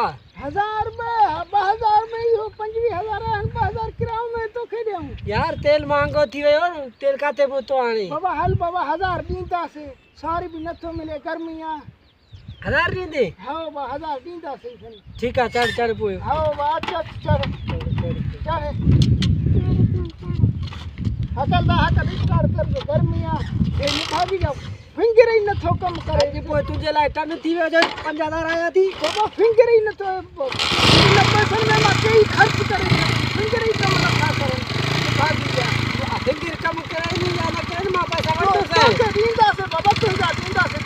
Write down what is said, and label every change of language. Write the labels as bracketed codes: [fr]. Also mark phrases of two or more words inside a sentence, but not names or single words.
[sd] 1000 2000 में इहो 25000 आहिनि 2000 किरायो में तोखे ॾियूं यार तेल महांगो थी वियो न तेल काथे पहुतो हाणे बाबा हल बाबा 1000 ॾींदासीं सारी बि नथो मिले गर्मी आहे 1000 ॾींदे हा बाबा 1000 ॾींदासीं ठीकु आहे चढ़ चढ़ पोइ हा बाबा चढ़ चढ़ चढ़ हकल [hi] स्टार्ट कर दो [sd] गर्मी आहे हे भाभी जा फिंगर ही नथो कम करे पोइ तुंहिंजे लाइ टन थी वियो जो 5000 आया थी बाबा फिंगर ही नथो इन पैसनि में मां कई ख़र्च करे फिंगर ही कम नथा करनि भाभी जा फिंगर कम कराइनी या न कराइनी मां पैसा वठंदुसि ॾींदासीं बाबा तुंहिंजा ॾींदासीं